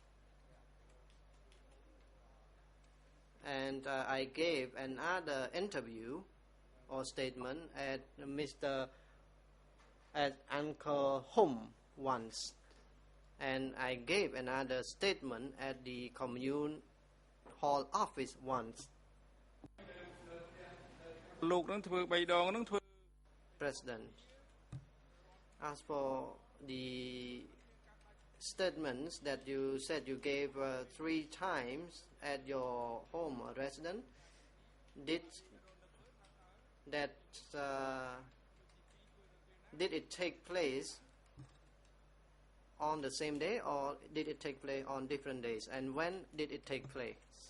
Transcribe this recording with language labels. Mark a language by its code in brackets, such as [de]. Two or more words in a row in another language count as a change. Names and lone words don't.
[en] And I gave another interview or statement at Mr. at Angkor home once, and I gave another statement at the commune hall office once. [km] លោកនឹងធ្វើ3ដងនឹងធ្វើ [en] President, as for the statements that you said you gave 3 times at your home residence, did it take place on the same day, or did it take place on different days, and when did it take place?